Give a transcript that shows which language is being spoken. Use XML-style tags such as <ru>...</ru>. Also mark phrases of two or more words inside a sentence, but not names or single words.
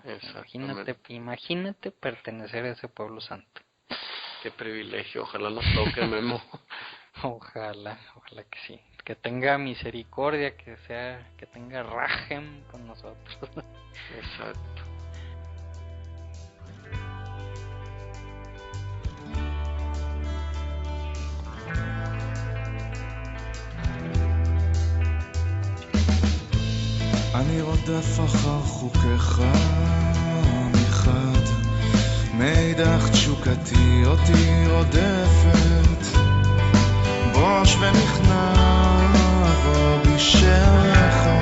<es>Exactamente. Imagínate pertenecer a ese pueblo santo. Qué privilegio, ojalá nos toque, Memo. Ojalá, ojalá que sí. Que tenga misericordia, que tenga rajem con nosotros. Exacto.</es> <he>אני רודף אחר חוקיך מחד, מאידך תשוקתי אותי רודפת, בוש ונכנע רבי שמך.</he>